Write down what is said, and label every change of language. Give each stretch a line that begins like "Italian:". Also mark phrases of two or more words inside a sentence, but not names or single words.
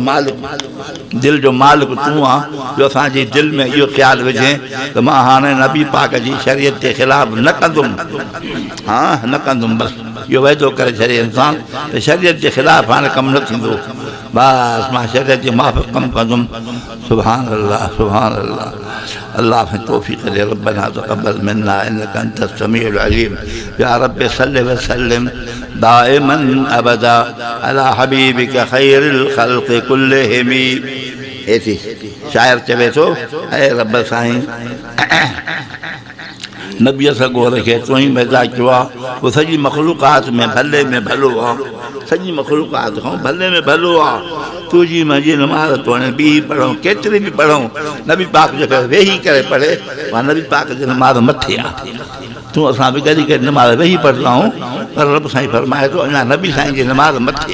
Sindhi: मालिक तूं आहे जो असांजी दिलि में इहो ख़्यालु विझे त मां हाणे नबी पाक जी शरीयत जे ख़िलाफ़ु न कंदुमि न कंदुमि बसि इहो वाइदो करे छॾे इंसानु त शरीयत जे ख़िलाफ़ु हाणे कमु न थींदो बसि मां शरीयत जे माफ़ कमु कंदुमि
Arabic: سبحان الله
Sindhi: अल्लाह में तौफ़ीक़ दे
Arabic: ربنا تقبل منا إنك أنت السميع العليم يا رب صل و سلم دائما أبدا على حبيبك خير الخلق كلهم
Sindhi: ऐसी शायर चवे थो ऐं रब साईं नबीअ सगोर खे तूं ई पैदा कयो आहे उहो सॼी मख़लूक़ात में भले में भलो आहे सॼी मख़लूक़ात खां भले में भलो आहे तुंहिंजी मुंहिंजी नमाज़ तो हाणे ॿी पढ़ूं केतिरी बि पढ़ूं नबी पाक जेको वेही करे पढ़े उहा नबी पाक जी नमाज़ मथे आहे तूं असां बि गॾी करे नमाज़ वेही पढ़ंदा आहियूं पर रब साईं फरमाए थो अञा नबी साईं जी नमाज़ मथे